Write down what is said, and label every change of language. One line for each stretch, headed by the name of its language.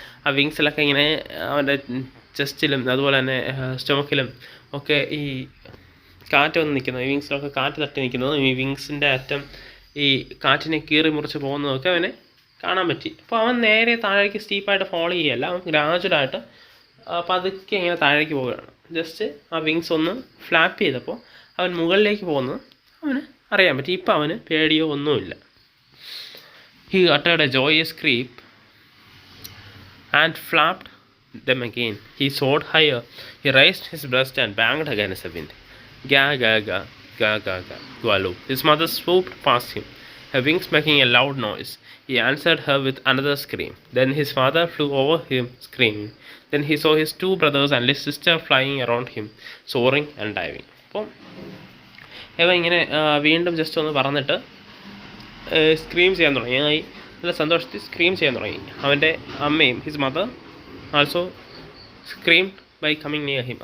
Malayalam: ആ വിങ്സിലൊക്കെ ഇങ്ങനെ അവൻ്റെ ചെസ്റ്റിലും അതുപോലെ തന്നെ സ്റ്റൊമക്കിലും ഒക്കെ ഈ കാറ്റ് വന്ന് നിൽക്കുന്നത്, ഈ വിങ്സിലൊക്കെ കാറ്റ് തട്ടി നിൽക്കുന്നതും ഈ വിങ്സിൻ്റെ അറ്റം ഈ കാറ്റിനെ കീറി മുറിച്ച് പോകുന്നതൊക്കെ അവനെ കാണാൻ പറ്റി. അപ്പോൾ അവൻ നേരെ താഴേക്ക് സ്റ്റീപ്പായിട്ട് ഫോളോ ചെയ്യുകയല്ല, അവൻ ഗ്രാജുവലായിട്ട് പതുക്കെ ഇങ്ങനെ താഴേക്ക് പോവുകയാണ്. ജസ്റ്റ് ആ വിങ്സ് ഒന്ന് ഫ്ലാപ്പ് ചെയ്തപ്പോൾ അവൻ മുകളിലേക്ക് പോകുന്നത് അവന് അറിയാൻ പറ്റി. ഇപ്പം അവന് പേടിയോ ഒന്നുമില്ല.
English: He uttered a joyous scream and flapped them again. He soared higher. He raised his breast and banged against the wind. Ga ga ga ga ga ga Gwalu. His mother swooped past him, her wings making a loud noise. He answered her with another scream. Then his father flew over him, screaming. Then he saw his two brothers and his sister flying around him, soaring and diving.
Malayalam: അപ്പോൾ ഇവ ഇങ്ങനെ വീണ്ടും just ഒന്ന് പറഞ്ഞിട്ട് scream ചെയ്യാൻ തുടങ്ങി. നല്ല സന്തോഷത്തിൽ സ്ക്രീം ചെയ്യാൻ തുടങ്ങി. അവൻ്റെ അമ്മയും
English: His mother also scream by coming near him.